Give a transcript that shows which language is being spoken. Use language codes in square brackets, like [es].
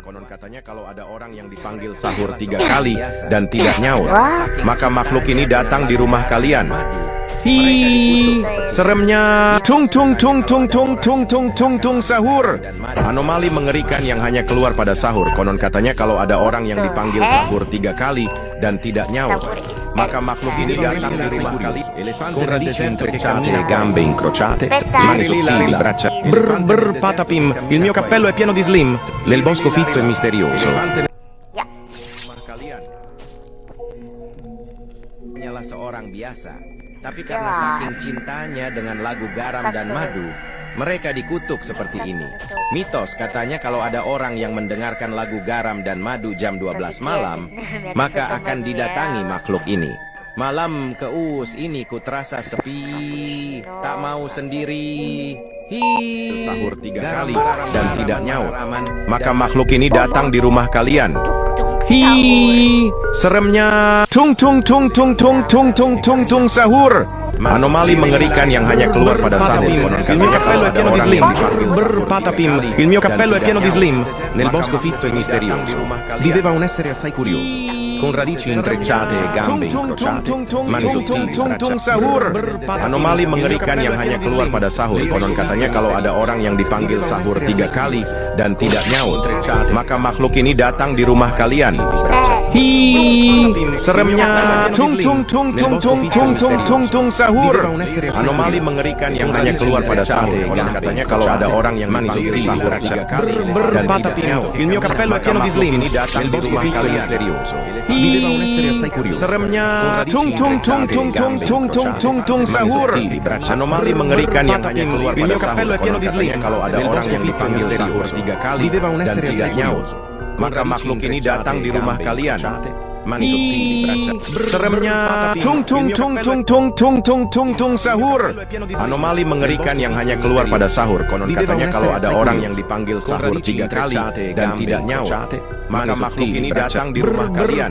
[id] Konon katanya kalau ada orang yang dipanggil sahur 3 kali dan tidak nyaur, maka makhluk ini datang di rumah kalian. Hi, seremnya tung tung tung tung tung tung tung tung tung sahur. Anomali mengerikan yang hanya keluar pada sahur. Konon katanya kalau ada orang yang dipanggil sahur 3 kali dan tidak nyaur, maka makhluk ini datang di rumah kalian. [it] Con radici intrecciate e gambe incrociate, mani sottili, braccia brr brr patapim. Il mio cappello è pieno di slim. Nel bosco fitto e misterioso. [id] Ya. Hanyalah seorang biasa, tapi karena saking cintanya dengan lagu garam dan madu, mereka dikutuk seperti ini. Mitos katanya kalau ada orang yang mendengarkan lagu garam dan madu jam 12 malam, maka akan didatangi makhluk ini. Malam keus ini ku terasa sepi, tak mau sendiri. Sahur 3 kali dan tidak nyaur, maka makhluk ini datang di rumah kalian. Hi, seremnya tung tung tung tung tung tung tung tung tung sahur. Anomali mengerikan yang hanya keluar pada sahur. [it] Il mio cappello è pieno di slim. Brr patapim. Il mio cappello è pieno di slim. Nel bosco fitto e misterioso viveva un essere assai curioso, con radici intrecciate e gambe incrociate, mani sottili, braccia brr. [id] Anomali mengerikan yang hanya keluar pada sahur. Konon katanya kalau ada orang yang dipanggil sahur 3 kali dan tidak nyaur, maka makhluk ini datang di rumah kalian. Hi, seremnya tung tung tung tung tung tung tung tung tung sahur. Anomali mengerikan yang hanya keluar pada sahur. Konon katanya kalau ada orang yang dipanggil sahur 3 kali dan tidak nyaur, [it] il mio cappello è pieno di slim. Nel bosco fitto e misterioso viveva un essere assai curioso. [id] Seremnya tung tung tung tung tung tung tung tung tung sahur. Anomali mengerikan yang hanya keluar pada sahur. Konon katanya kalau ada orang yang dipanggil sahur 3 kali dan tidak nyaur, maka makhluk ini datang di rumah kalian. [it] Mani sottili, braccia [id] seremnya tung tung tung tung tung tung tung tung tung sahur. Anomali mengerikan yang hanya keluar pada sahur. Konon katanya kalau ada orang yang dipanggil sahur 3 kali dan tidak nyaur, maka makhluk ini datang di rumah kalian.